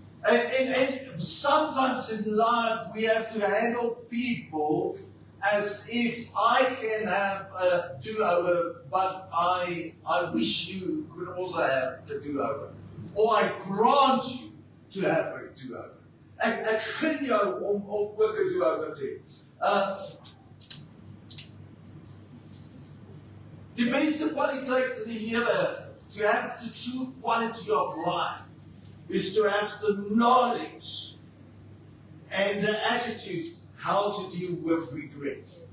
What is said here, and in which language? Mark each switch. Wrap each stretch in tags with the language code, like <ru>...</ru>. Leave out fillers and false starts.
<en>And sometimes in life we have to handle people as if I can have a do-over, but I wish you could also have a do-over. Or I grant you to have a do-over.</en> <af>Ek gun jou om ook 'n do-over te hê. Die beste kwaliteit in die lewe,</af> <en>to have the true quality of life, is to have the knowledge and the attitude how to deal with regret.</en>